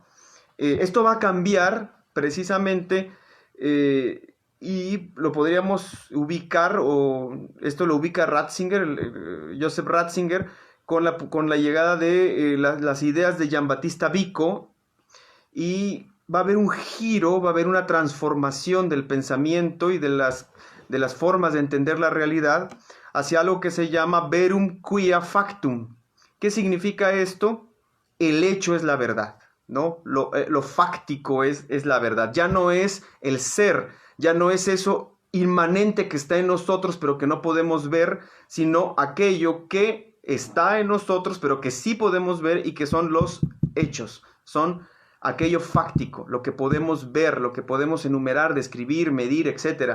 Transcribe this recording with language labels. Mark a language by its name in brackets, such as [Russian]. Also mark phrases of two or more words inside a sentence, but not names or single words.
[Spanish] Esto va a cambiar precisamente, y lo podríamos ubicar, o esto lo ubica Ratzinger, Joseph Ratzinger, con la llegada de las ideas de Giambattista Vico, y va a haber un giro, va a haber una transformación del pensamiento y de las formas de entender la realidad hacia algo que se llama [Latin] verum quia factum. [Spanish] ¿Qué significa esto? El hecho es la verdad, ¿no? Lo fáctico es la verdad. Ya no es el ser, ya no es eso inmanente que está en nosotros pero que no podemos ver, sino aquello que está en nosotros pero que sí podemos ver, y que son los hechos, son aquello fáctico, lo que podemos ver, lo que podemos enumerar, describir, medir, etc.